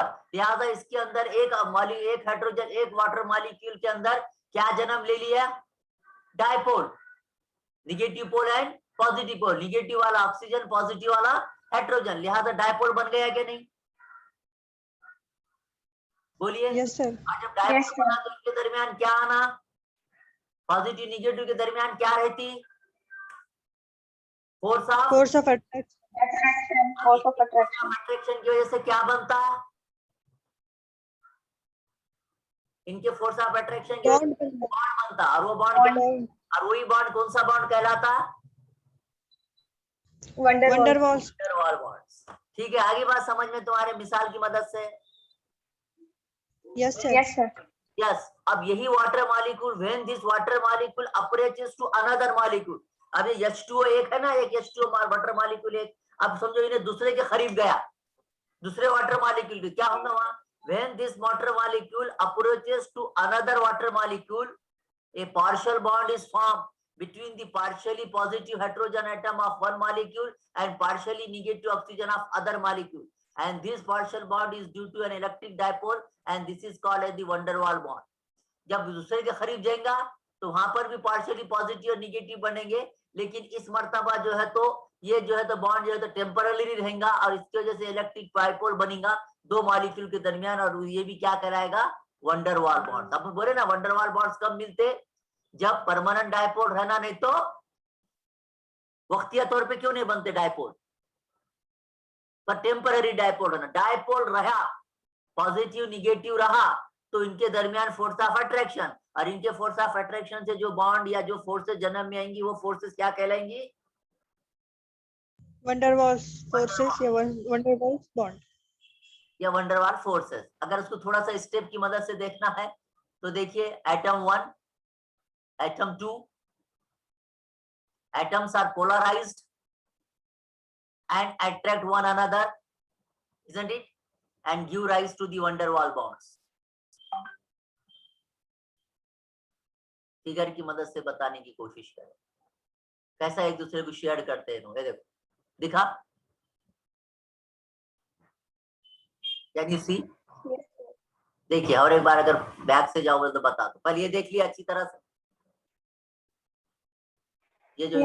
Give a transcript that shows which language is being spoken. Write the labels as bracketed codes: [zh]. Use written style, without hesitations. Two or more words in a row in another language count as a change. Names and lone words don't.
[hi] लिहाजा इसके अंदर एक हाइड्रोजन, एक [en] water molecule [hi] के अंदर क्या जन्म ले लिया, डायपोल, [en] negative pole and positive pole, [hi] निगेटिव वाला ऑक्सीजन, पॉजिटिव वाला हाइड्रोजन, लिहाजा डायपोल बन गया कि नहीं, बोलिए। [en] Yes, sir. [hi] और जब डायपोल बना तो इनके दरमियान क्या आना, पॉजिटिव निगेटिव के दरमियान क्या रहती, [en] force of Force of attraction. Attraction. Force of attraction. [hi] अट्रैक्शन की वजह से क्या बनता, इनके [en] force of attraction [hi] की वजह [en] Bond. [hi] से बॉन्ड बनता, और वो बॉन्ड [en] Bond. [hi] और वही बॉन्ड कौन सा बॉन्ड कहलाता, Van der Van der Waals. Waals. [en] Waals bonds. [hi] ठीक है, आगे बात समझ में तुम्हारे मिसाल की मदद से। [en] Yes, sir. Yes, sir. [hi] यस, अब यही [en] water molecule, when this water molecule approaches to another molecule, [hi] अब ये H2O एक है ना, एक H2O वाटर मॉलिक्यूल एक, अब समझो इन्हें दूसरे के करीब गया, दूसरे [en] water molecule [hi] के, क्या होगा वहां, [en] when this water molecule approaches to another water molecule, a partial bond is formed between the partially positive hydrogen atom of one molecule and partially negative oxygen of other molecule, and this partial bond is due to an electric dipole and this is called as the van der Waals bond. [hi] जब दूसरे के करीब जाएगा तो वहां पर भी [en] partially positive [hi] और निगेटिव बनेंगे, लेकिन इस मर्तबा जो है तो ये जो है तो बॉन्ड जो है तो टेम्पररी रहेगा, और इसकी वजह से [en] electric dipole [hi] बनेगा दो मॉलिक्यूल के दरमियान, और ये भी क्या कहलाएगा, van der Waals बॉन्ड। अब बोले ना van der Waals बॉन्ड्स कब मिलते, जब [en] permanent dipole [hi] रहना, नहीं तो वक्तिया तौर पे क्यों नहीं बनते डायपोल, पर [en] temporary dipole [hi] रहना। डायपोल रहा, पॉजिटिव निगेटिव रहा, तो इनके दरमियान [en] force of attraction, [hi] और इनके [en] force of attraction [hi] से जो बॉन्ड या जो फोर्सेस जन्म में आएंगी वो फोर्सेस क्या कहलाएंगी, [en] Van der Waals forces या Van der Waals bond. [hi] या van der Waals फोर्सेस। अगर उसको थोड़ा सा स्टेप की मदद से देखना है तो देखिए, एटम 1, एटम 2, [en] atoms are polarized and attract one another, isn't it, and give rise to the van der Waals bonds। [hi] फिगर की मदद से बताने की कोशिश करें कैसा एक दूसरे को शेयर करते हैं। ये देखो, दिखा, [en] can you see, [hi] देखिए और एक बार अगर बैक से जाओगे तो बता दो, पहले ये देख लिया अच्छी तरह से, ये जो